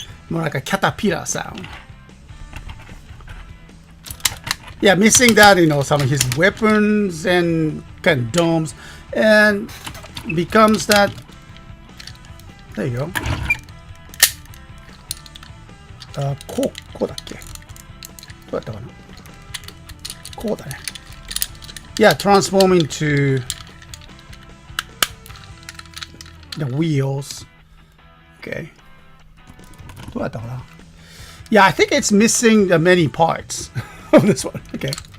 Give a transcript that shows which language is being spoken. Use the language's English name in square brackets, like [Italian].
[English] More like a caterpillar sound. Yeah, missing that, some of his weapons and kind of domes, and becomes that. There you go. [Japanese] こうだっけ？どうやったかな？こうだね。 [English] Yeah, transform into the wheels. Okay. [Japanese] どうやったかな? [English] Yeah, I think it's missing the many parts of this one. Okay.